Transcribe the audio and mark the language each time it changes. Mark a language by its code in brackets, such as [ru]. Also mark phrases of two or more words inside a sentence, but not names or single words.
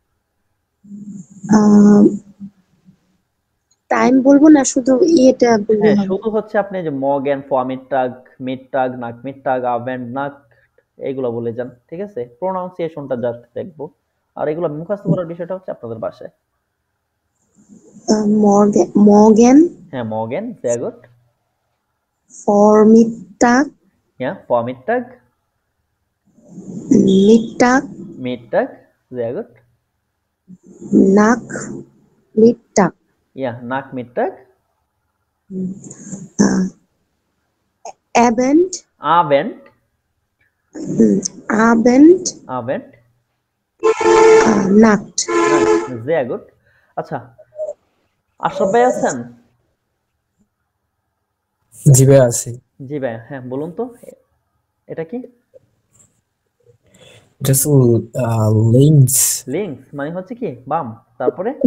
[bn] টাইম বলবো না, শুধু ইয়েটা বললে হ্যাঁ, হবে? শুধু হচ্ছে আপনি যে মর্গ্যান, ফমিট্টাগ, মিট্টাগ, নাকমিট্টাগ, আভেন্ড নাক, এগুলো বলে যান, ঠিক আছে? প্রনাউন্সিয়েশনটা জাস্ট দেখবো, আর এগুলো মুখস্থ করার বিষয়টা হচ্ছে আপনাদের বাসায়। [de] মর্গ্যান, [bn] হ্যাঁ, মর্গ্যান, [de] sehr gut. ফরমিট্টাগ, Ja, Vormittag, মিট্টাগ, Mittag, sehr gut. নাক মিট্টাগ, Ja, Nachmittag, অ্যাবেন্ড, Abend, আবেন্ড, Abend, নাক্ট। Nacht, sehr gut. [bn] আচ্ছা, আশরাফ ভাই আছেন? জি ভাই আছে। জি ভাই, হ্যাঁ বলুন তো এটা কি? এটা তো লিঙ্কস। লিঙ্কস মানে হচ্ছে কি বাম, তারপরে